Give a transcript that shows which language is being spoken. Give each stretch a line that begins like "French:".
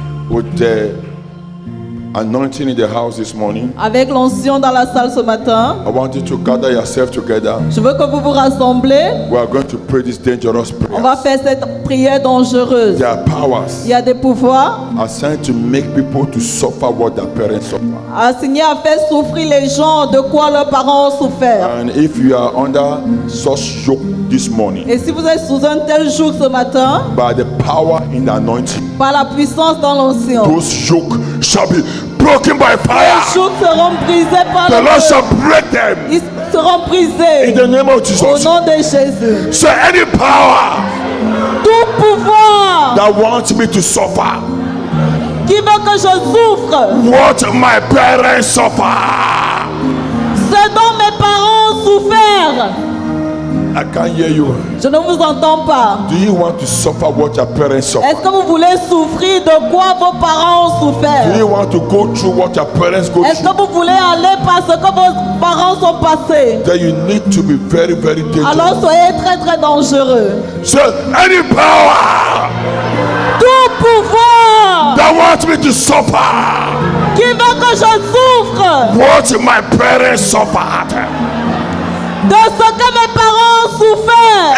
English: With the anointing in the house this morning,
French: Avec l'onction dans la salle ce matin,
English: I want you to gather yourself together.
French: je veux que vous vous rassemblez.
English: We are going to pray this dangerous
French: On va
English: prayer.
French: faire cette prière dangereuse.
English: There are powers
French: Il y a des pouvoirs
English: assigned to make people to suffer what their parents suffer.
French: assignés à faire souffrir les gens de quoi leurs parents ont souffert.
English: And if you are under such yoke this morning,
French: Et si vous êtes sous un tel joug ce matin,
English: by the power in the anointing,
French: par la puissance dans l'onction,
English: those yoke shall be broken by
French: les
English: fire.
French: jougs seront brisés par
English: The
French: le
English: Lord
French: feu.
English: shall break them
French: Ils seront brisés
English: in the name of
French: au
English: Jesus.
French: nom de Jésus.
English: So any power
French: Tout pouvoir
English: that wants me to suffer
French: qui veut que je souffre,
English: what my parents suffer,
French: ce dont mes parents ont souffert,
English: I can't hear you.
French: je ne vous entends pas.
English: Do you want to suffer what your parents suffer?
French: Est-ce que vous voulez souffrir de quoi vos parents ont
English: Do you
French: souffert?
English: want to go through what your parents go
French: Est-ce que
English: through?
French: vous voulez aller par ce que vos parents sont passés?
English: Then you need to be very, very
French: Alors
English: dangerous.
French: soyez très très dangereux.
English: So any power
French: Tout pouvoir
English: that wants me to suffer
French: qui veut que je souffre
English: what my parents suffered,
French: de ce que mes parents ont souffert.